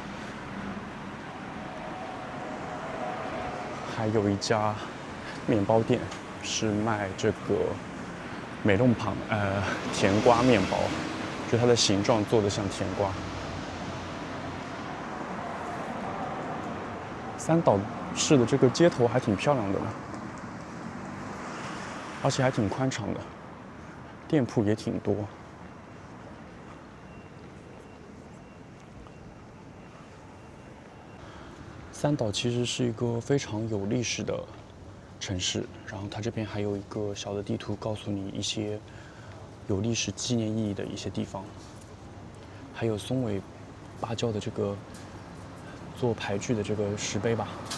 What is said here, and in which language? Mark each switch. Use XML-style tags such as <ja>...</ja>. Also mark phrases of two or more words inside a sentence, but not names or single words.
<zh>還有一家麵包店，是賣這個美弄旁甜瓜麵包，就它的形狀做得像甜瓜。三島市的這個街頭還挺漂亮的呢，而且還挺寬敞的，店鋪也挺多。三島其實是一個非常有歷史的城市，然後它這邊還有一個小的地圖，告訴你一些有歷史紀念意義的一些地方，還有松尾芭蕉的這個做牌具的這個石碑吧。</zh>